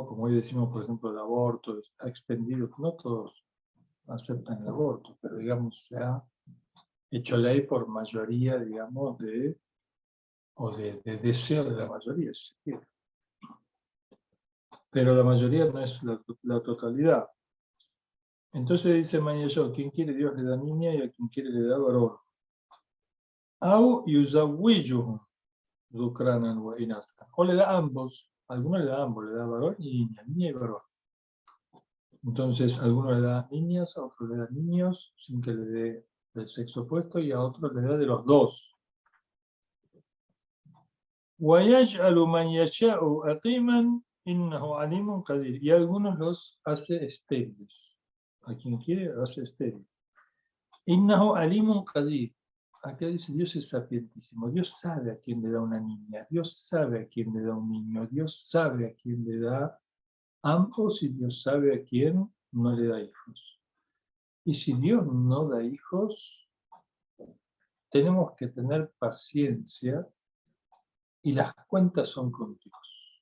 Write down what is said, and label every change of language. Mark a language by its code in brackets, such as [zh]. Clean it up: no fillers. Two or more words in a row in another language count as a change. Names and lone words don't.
[es] Como hoy decimos, por ejemplo, el aborto está extendido, no todos aceptan el aborto, pero digamos, se ha hecho ley por mayoría, digamos, de deseo de la mayoría, si se quiere. Pero la mayoría no es la totalidad. Entonces dice Mañayó, quien quiere Dios le da niña y a quien quiere le da varón. [ar] أو يزوجهم ذكرانا وإناثا. [es] O le da ambos, algunos le da ambos, le da varón y niña y varón. Entonces, a algunos le da niñas, a otros le da niños, sin que le dé del sexo opuesto, y a otros le da de los dos. [ar] وَيَجْعَلُ مَنْ يَشَاءُ أَقِيمًا إِنَّهُ عَلِيمٌ قَدِيرٌ. [es] Y a algunos los hace estériles. A quien quiere, hace estéril. [ar] إِنَّهُ عَلِيمٌ قَدِيرٌ. [es] Acá dice, Dios es sapientísimo. Dios sabe a quién le da una niña. Dios sabe a quién le da un niño. Dios sabe a quién le da ambos y Dios sabe a quién no le da hijos. Y si Dios no da hijos, tenemos que tener paciencia y las cuentas son con Dios.